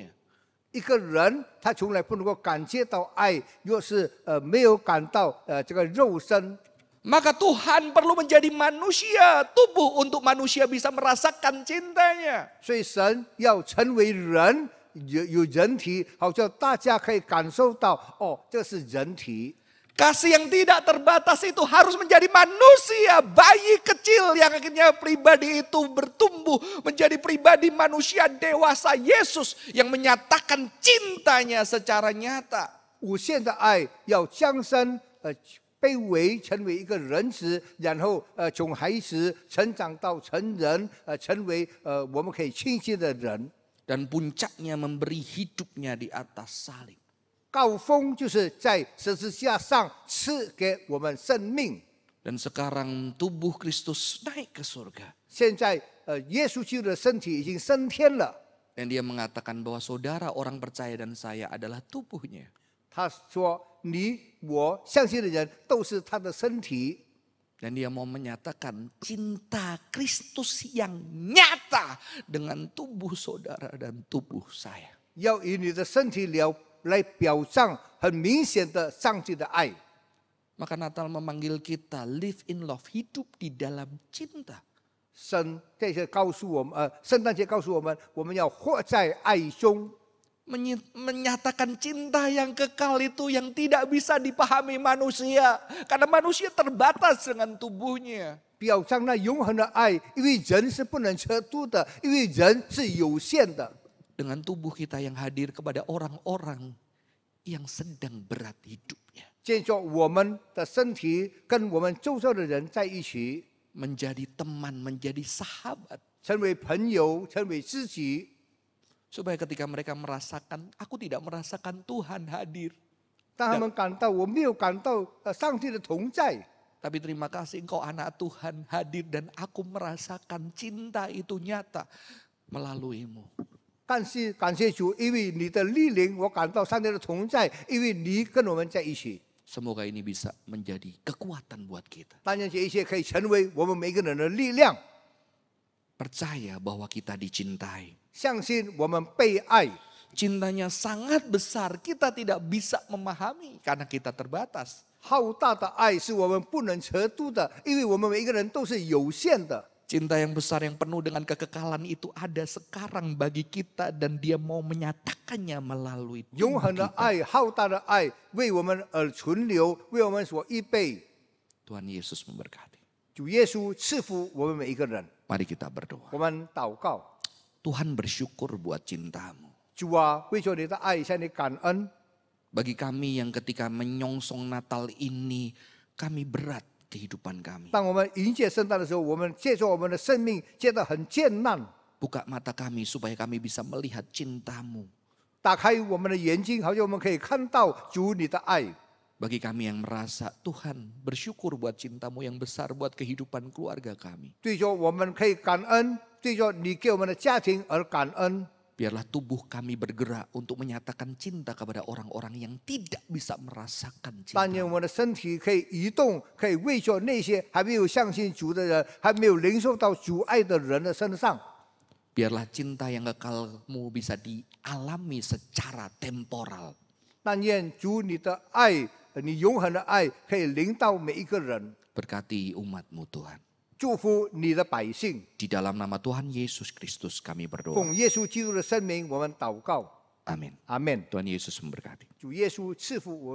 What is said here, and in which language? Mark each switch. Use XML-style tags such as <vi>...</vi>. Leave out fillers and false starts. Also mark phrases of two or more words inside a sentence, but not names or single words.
<zh>一个人他从来不能够感觉到爱，若是没有感到这个肉身，</zh> <id>Maka Tuhan perlu menjadi manusia, tubuh untuk manusia bisa merasakan cintanya.</id> <zh>所以神要成为人，有人体，好叫大家可以感受到，哦，这是人体。</zh> <id>Kasih yang tidak terbatas itu harus menjadi manusia, bayi kecil yang akhirnya pribadi itu bertumbuh menjadi pribadi manusia dewasa Yesus yang menyatakan cintanya secara nyata.</id> <zh>无限的爱要降生，卑微成为一个人子，然后从孩子成长到成人，成为我们可以亲近的人。</zh> <id>Dan puncaknya memberi hidupnya di atas salib.</id> <zh>高峰就是在十字架上赐给我们生命。</zh> <id>Dan sekarang tubuh Kristus naik ke surga.</id> <zh>现在耶稣基督的身体已经升天了。</zh> <id>Dan dia mengatakan bahwa saudara orang percaya dan saya adalah tubuhnya.</id> <zh>他说：“你我相信的人都是他的身体。”</zh> <id>Dan dia mau menyatakan cinta Kristus yang nyata dengan tubuh saudara dan tubuh saya.</id> <zh>要以你的身体来表彰很明显的上帝的爱。</zh> <id>Maka Natal memanggil kita</id> <en>live in love,</en> <id>hidup di dalam cinta.</id> <zh>这些告诉我们，圣诞节告诉我们，我们要活在爱中。</zh> <id>Menyatakan cinta yang kekal itu yang tidak bisa dipahami manusia. Karena manusia terbatas dengan tubuhnya.</id> <zh>表彰那永恒的爱，因为人是不能测度的，因为人是有限的。</zh> <id>Dengan tubuh kita yang hadir kepada orang-orang yang sedang berat hidupnya.</id> <zh>借着我们的身体跟我们周遭的人在一起，</zh> <id>Menjadi teman, menjadi sahabat.</id> <zh>成为朋友，成为知己。</zh> <id>Supaya ketika mereka merasakan, aku tidak merasakan Tuhan hadir.</id> <zh>当他们感到我没有感到上帝的同在，</zh> <id>Tapi terima kasih engkau anak Tuhan hadir dan aku merasakan cinta itu nyata melaluimu.</id> <zh>但是感谢主，因为你的莅临，我感到上帝的同在，因为你跟我们在一起。</zh> <id>Semoga ini bisa menjadi kekuatan buat kita.</id> <zh>但愿这一切可以成为我们每个人的力量，</zh> <id>Percaya bahwa kita dicintai.</id> <zh>相信我们被爱。</zh> <id>Cintanya sangat besar, kita tidak bisa memahami karena kita terbatas.</id> <zh>浩大的爱是我们不能测度的，因为我们每一个人都是有限的。</zh> <id>Cinta yang besar yang penuh dengan kekekalan itu ada sekarang bagi kita dan dia mau menyatakannya melalui</id> <zh>永</zh> <id>tubuh</id> <zh>恒的</zh> <id>kita.</id> <zh>爱、浩大的爱为我们而存留，为我们所预备。</zh> <id>Tuhan Yesus memberkati.</id> <zh>主耶稣赐福我们每一个人。</zh> <id>Mari kita berdoa.</id> <zh>我们祷告，</zh> <id>Tuhan bersyukur buat cintamu.</id> <zh>主啊，为着你的爱向你感恩。</zh> <id>Bagi kami yang ketika menyongsong Natal ini, kami berat kehidupan kami.</id> <zh>当我们迎接圣诞的时候，我们借着我们的生命觉得很艰难。</zh> <id>Buka mata kami supaya kami bisa melihat cintamu.</id> <zh>打开我们的眼睛，好像我们可以看到主你的爱。</zh> <id>Bagi kami yang merasa Tuhan bersyukur buat cintamu yang besar buat kehidupan keluarga kami.</id> <zh>对着我们可以感恩，对着你给我们的家庭而感恩。</zh> <id>Biarlah tubuh kami bergerak untuk menyatakan cinta kepada orang-orang yang tidak bisa merasakan</id> <zh>但愿</zh> <id>cinta.</id> <zh>我们的身体可以移动，可以为着那些还没有相信主的人，还没有领受到主爱的人的身上。</zh> <id>Biarlah cinta yang kekalmu bisa dialami secara temporal.</id> <zh>但愿主你的爱，你永恒的爱，可以临到每一个人，</zh> <id>Berkati umatmu Tuhan.</id> <zh>祝福你的百姓。</zh> <id>Di dalam nama Tuhan Yesus Kristus kami berdoa.</id> <zh>奉耶稣基督的圣名，我们祷告。</zh> <id>Amin.</id> <zh>阿门。</zh> <id>Tuhan Yesus memberkati.</id>